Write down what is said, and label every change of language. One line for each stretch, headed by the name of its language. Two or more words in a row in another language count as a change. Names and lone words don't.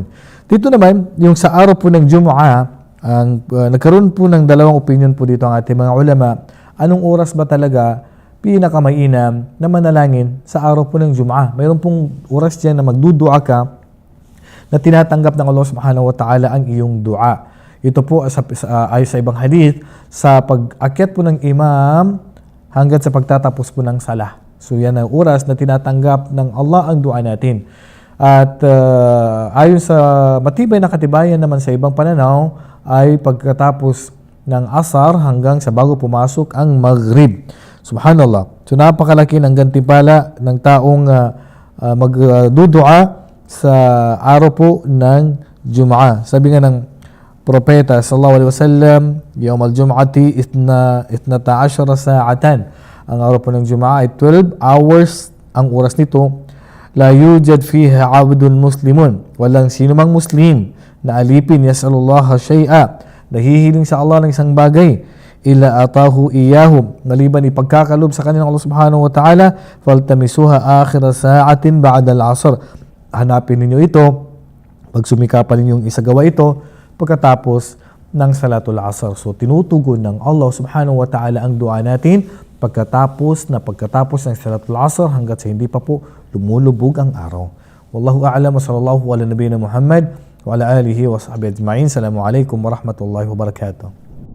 Filipino: Dito naman, yung sa araw po ng Jumu'ah, nagkaroon po ng 2 opinion po dito ang ating mga ulama. Anong oras ba talaga pinakamainam na manalangin sa araw po ng Jumu'ah? Mayroon pong oras dyan na magdudua ka na tinatanggap ng Allah
Arabic: سبحانه وتعالى
Filipino: ang iyong dua. Ito po ayon sa ibang hadith, sa pag-akyat po ng imam hanggang sa pagtatapos po ng salah. So yan ang oras na tinatanggap ng Allah ang dua natin. At ayon sa matibay na katibayan naman sa ibang pananaw, ay pagkatapos ng asar hanggang sa bago pumasok ang maghrib.
Arabic: Subhanallah.
Filipino: So napakalaki ng gantimpala ng taong magdudua sa araw po ng Jum'ah. Sabi nga ng Propeta
Arabic: صلى الله عليه وسلم, يوم الجمعة 12 ساعة.
Filipino: Ang araw po ng Jum'ah ay 12 hours ang oras nito.
Arabic: لا يوجد فيها عبد مسلم.
Filipino: Walang sino mang muslim na alipin
Arabic: يسأل الله شيئا,
Filipino: nahihiling sa Allah ng isang bagay,
Arabic: إلا أعطاه إياهم,
Filipino: ngaliban ipagkakalob sa kanya ng Allah
Arabic: سبحانه وتعالى, فالتمسوها آخر ساعة بعد العصر.
Filipino: Hanapin ninyo ito, pagsumikapan ninyong isagawa ito pagkatapos ng
Arabic: صلاة العصر.
Filipino: So tinutugon ng Allah
Arabic: سبحانه وتعالى
Filipino: ang dua natin pagkatapos ng
Arabic: صلاة العصر
Filipino: hanggat sa hindi pa po lumulubog ang araw.
Arabic: والله أعلم وصلى الله على نبينا محمد وعلى آله وصحبه أجمعين. السلام عليكم ورحمة الله وبركاته.